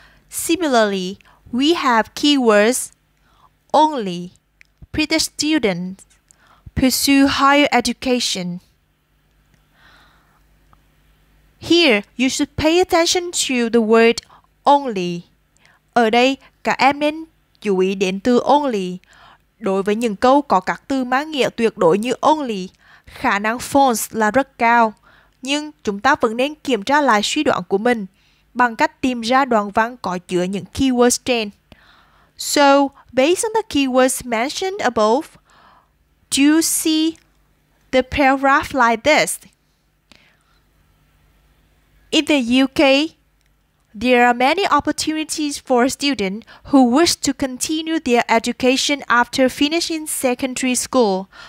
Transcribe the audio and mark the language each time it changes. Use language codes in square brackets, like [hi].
[en] Similarly, we have keywords only British students pursue higher education. Here, you should pay attention to the word only. [vi] Ở đây, các em nên chú ý đến từ only. Đối với những câu có các từ mang nghĩa tuyệt đối như only, khả năng false là rất cao. Nhưng chúng ta vẫn nên kiểm tra lại suy đoán của mình bằng cách tìm ra đoạn văn có chứa những keywords trên. [en] So, based on the keywords mentioned above, do you see the paragraph like this? In the UK, there are many opportunities for students who wish to continue their education after finishing secondary school.